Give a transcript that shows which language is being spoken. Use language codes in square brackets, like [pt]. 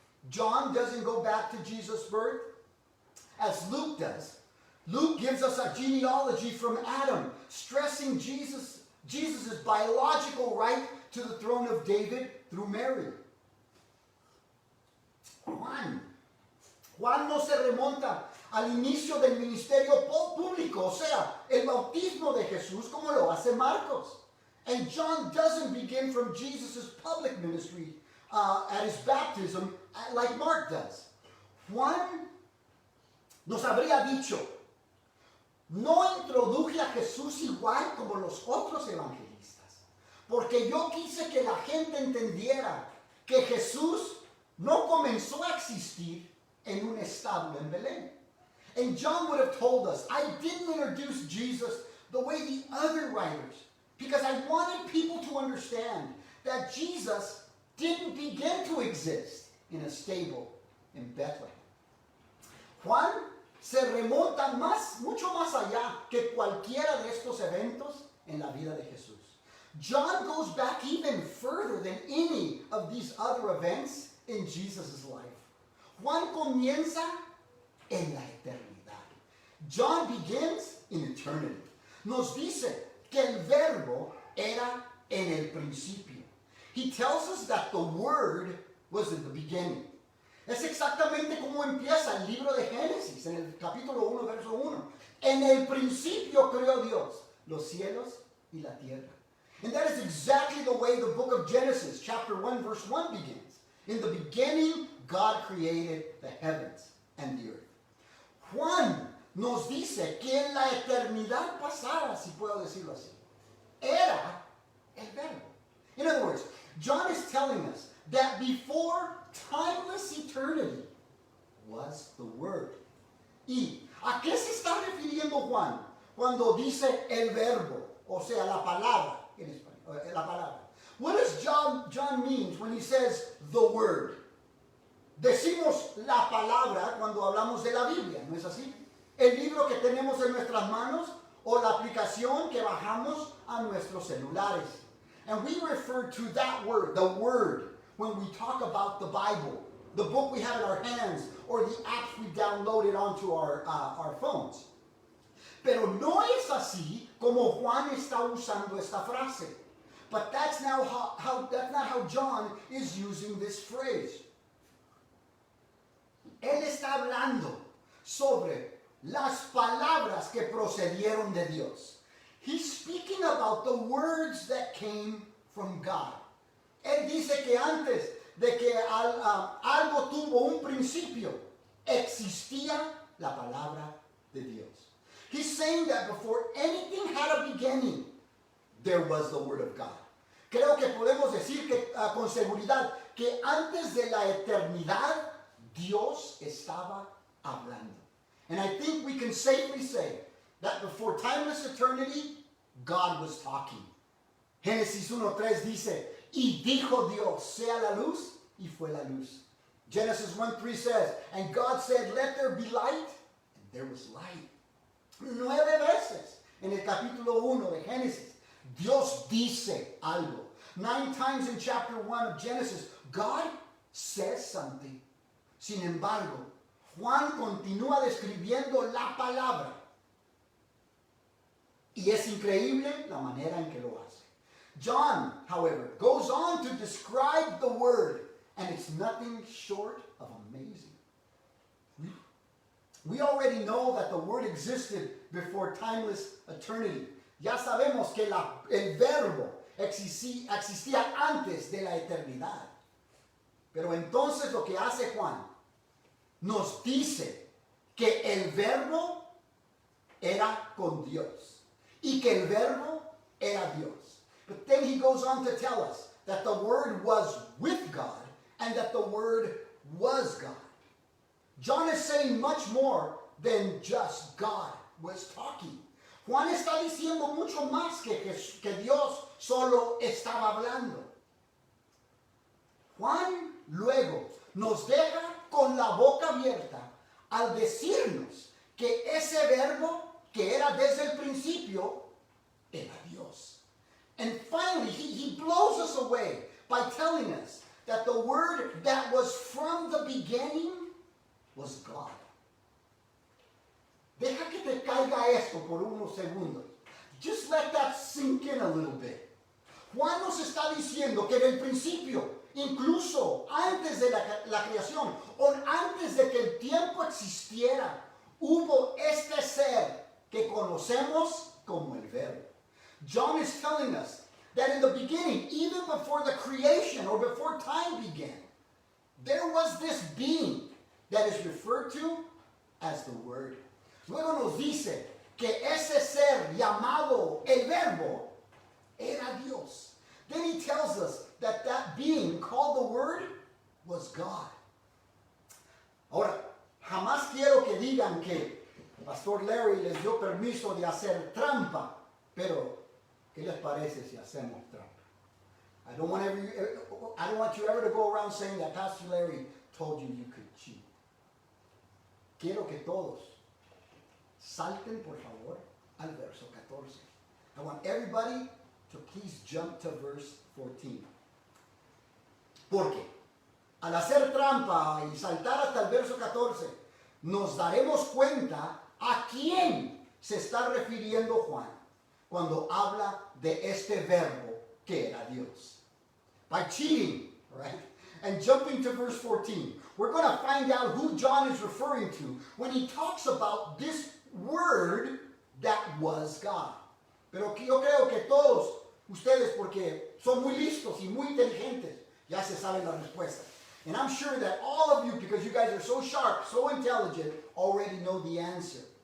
[en] John doesn't go back to Jesus' birth as Luke does. Luke gives us a genealogy from Adam, stressing Jesus' biological right to the throne of David through Mary. Juan [es] Juan no se remonta al inicio del ministerio público, o sea, el bautismo de Jesús, como lo hace Marcos. [en] And John doesn't begin from Jesus' public ministry at his baptism like Mark does. [es] Juan nos habría dicho, no introduje a Jesús igual como los otros evangelistas, porque yo quise que la gente entendiera que Jesús no comenzó a existir en un establo en Belén. [en] And John would have told us, I didn't introduce Jesus the way the other writers, because I wanted people to understand that Jesus didn't begin to exist in a stable in Bethlehem. [es] Juan se remonta mucho más allá que cualquiera de estos eventos en la vida de Jesús. [en] John goes back even further than any of these other events in Jesus' life. [es] Juan comienza en la eternidad. [en] John begins in eternity. [es] Nos dice que el verbo era en el principio. [en] He tells us that the word was in the beginning. [es] Es exactamente como empieza el libro de Génesis, en el capítulo 1, verso 1. En el principio creó Dios los cielos y la tierra. [en] And that is exactly the way the book of Genesis, chapter 1, verse 1 begins. In the beginning, God created the heavens and the earth. [es] Juan nos dice que en la eternidad pasada, si puedo decirlo así, era el verbo. [en] In other words, John is telling us that before timeless eternity was the Word. [es] ¿Y a qué se está refiriendo Juan cuando dice el verbo? O sea, la palabra en español, la palabra. [en] What does John mean when he says the Word? [es] Decimos la palabra cuando hablamos de la Biblia, ¿no es así? El libro que tenemos en nuestras manos o la aplicación que bajamos a nuestros celulares. [en] And we refer to that word, the Word, when we talk about the Bible, the book we have in our hands, or the apps we downloaded onto our phones. [es] Pero no es así como Juan está usando esta frase. [en] But that's not how John is using this phrase. [es] Él está hablando sobre las palabras que procedieron de Dios. [en] He's speaking about the words that came from God. [es] Él dice que antes de que algo tuvo un principio, existía la palabra de Dios. [en] He's saying that before anything had a beginning, there was the Word of God. [es] Creo que podemos decir que, con seguridad que antes de la eternidad, Dios estaba hablando. [en] And I think we can safely say that before timeless eternity, God was talking. [es] Génesis 1:3 dice, y dijo Dios, sea la luz, y fue la luz. [en] Genesis 1:3 says, and God said, let there be light, and there was light. [es] 9 veces en el capítulo 1 de Génesis, Dios dice algo. [en] 9 times in chapter 1 of Genesis, God says something. [es] Sin embargo, Juan continúa describiendo la palabra. Y es increíble la manera en que lo hace. [en] John, however, goes on to describe the word, and it's nothing short of amazing. We already know that the word existed before timeless eternity. [es] Ya sabemos que el verbo existía antes de la eternidad. Pero entonces lo que hace Juan nos dice que el verbo era con Dios y que el verbo era Dios. [en] But then he goes on to tell us that the Word was with God and that the Word was God. John is saying much more than just God was talking. [es] Juan está diciendo mucho más que Dios solo estaba hablando. Juan luego nos deja con la boca abierta al decirnos que ese verbo que era desde el principio era Dios. [en] And finally, he blows us away by telling us that the word that was from the beginning was God. [es] Deja que te caiga esto por unos segundos. [en] Just let that sink in a little bit. [es] Juan nos está diciendo que en el principio, incluso antes de la creación, o antes de que el tiempo existiera, hubo este ser que conocemos como el Verbo. [en] John is telling us that in the beginning, even before the creation or before time began, there was this being that is referred to as the Word. [es] Luego nos dice que ese ser llamado el Verbo era Dios. [en] Then he tells us that that being called the Word was God. [es] Ahora, jamás quiero que digan que Pastor Larry les dio permiso de hacer trampa, pero ¿qué les parece si hacemos trampa? [en] I don't want you ever to go around saying that Pastor Larry told you you could cheat. [es] Quiero que todos salten, por favor, al verso 14. [en] I want everybody to please jump to verse 14. [es] Porque al hacer trampa y saltar hasta el verso 14, nos daremos cuenta a quién se está refiriendo Juan cuando habla de este verbo que era Dios. [en] By cheating, right? And jumping to verse 14, we're going to find out who John is referring to when he talks about this word that was God. [es] Pero yo creo que todos ustedes, porque son muy listos y muy inteligentes, ya se saben la respuesta. [en] And I'm sure that all of you, because you guys are so sharp, so intelligent, already know the answer.